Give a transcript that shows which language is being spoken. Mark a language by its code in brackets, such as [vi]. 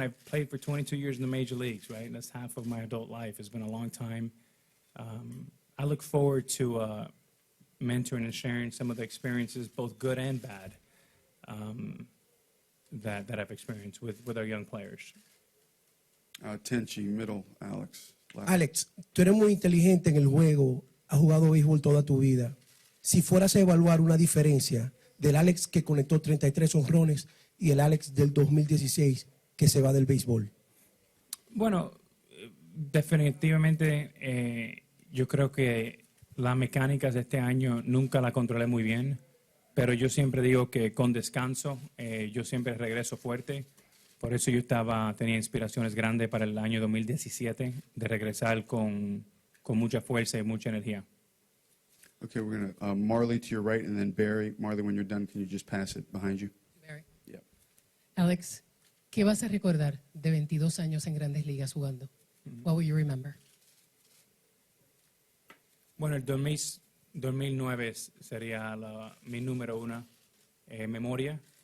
[en] I've played for 22 years in the major leagues, right? And that's half of my adult life. It's been a long time. I look forward to mentoring and sharing some of the experiences, both good and bad, that I've experienced with our young players. Tenchi, middle, Alex. left. [es] Alex, tú eres muy inteligente en el juego, has jugado béisbol toda tu vida. Si fueras a evaluar una diferencia del Alex que conectó 33 honrones y el Alex del 2016 que se va del béisbol. Bueno, definitivamente yo creo que las mecánicas de este año nunca la controlé muy bien, pero yo siempre digo que con descanso yo siempre regreso fuerte. Por eso yo tenía inspiraciones grandes para el año 2017 de regresar con mucha fuerza y mucha energía. [en] Okay, we're going to Marley to your right, and then Barry. Marley, when you're done, can you just pass it behind you? Barry. Yep. [es] Alex, ¿qué vas a recordar de 22 años en Grandes Ligas jugando? [en] What will you remember? [es] Bueno, el 2009 sería mi número uno memoria.